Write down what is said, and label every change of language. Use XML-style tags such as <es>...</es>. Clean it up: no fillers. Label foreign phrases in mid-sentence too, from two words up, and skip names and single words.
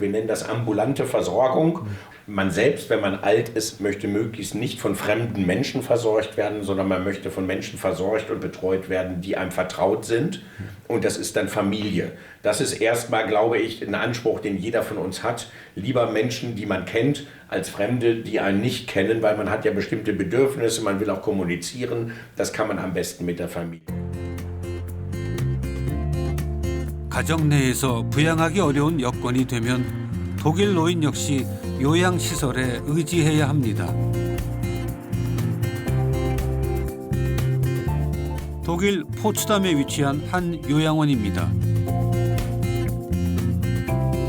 <de>Wir nennen das ambulante Versorgung. Man selbst, wenn man alt ist, möchte möglichst nicht von fremden Menschen versorgt werden, sondern man möchte von Menschen versorgt und betreut werden, die einem vertraut sind. Und das ist dann Familie. Das ist erstmal, glaube ich, ein Anspruch, den jeder von uns hat. Lieber Menschen, die man kennt, als Fremde, die einen nicht kennen, weil man hat ja bestimmte Bedürfnisse, man will auch kommunizieren. Das kann man am besten mit der Familie.</de> <ko>가정 내에서 부양하기 어려운 여건이 되면 독일 노인 역시 요양시설에 의지해야 합니다. 독일 포츠담에 위치한 한 요양원입니다.</ko>